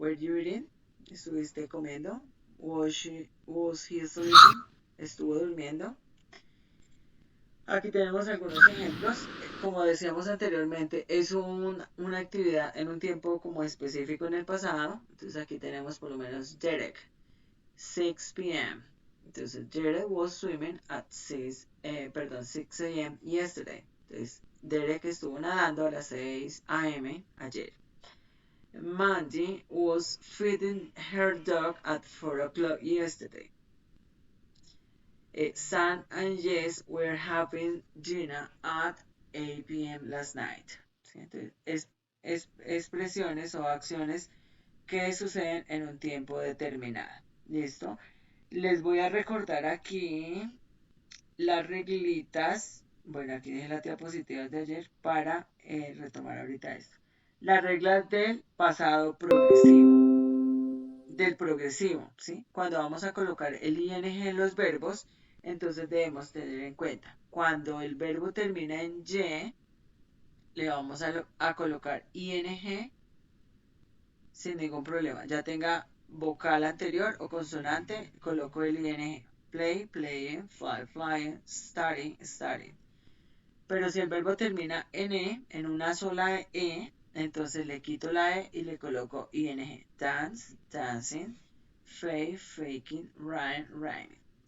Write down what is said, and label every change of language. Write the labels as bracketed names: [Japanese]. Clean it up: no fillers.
[English] Were you eating? [Spanish] ¿Estuviste comiendo? [English] Was he sleeping? [Spanish] ¿Estuvo durmiendo? Aquí tenemos algunos ejemplos. Como decíamos anteriormente, es una actividad en un tiempo como específico en el pasado. Entonces aquí tenemos por lo menos Derek, 6 p.m. Entonces [English] Derek was swimming at 6 a.m. yesterday. [Spanish] Entonces Derek estuvo nadando a las 6 a.m. ayer. [English] Mandy was feeding her dog at 4 o'clock yesterday. Sam and Jess were having dinner at 8 p.m. last night. ¿Sí? [Spanish] Entonces, expresiones o acciones que suceden en un tiempo determinado. ¿Listo? Les voy a recordar aquí las reglitas. Bueno, aquí dejé las diapositivas de ayer para retomar ahorita esto. Las reglas del pasado progresivo. Del progresivo, ¿sí? Cuando vamos a colocar el ing en los verbos, entonces debemos tener en cuenta, cuando el verbo termina en y, le vamos a colocar ing sin ningún problema. Ya tenga vocal anterior o consonante, coloco el ing. [English] Play, playing, fly, flying, study, studying. [Spanish] Pero si el verbo termina en e, en una sola e, entonces le quito la e y le coloco ing. [English] Dance, dancing, fake, faking, rhyme, rhyming.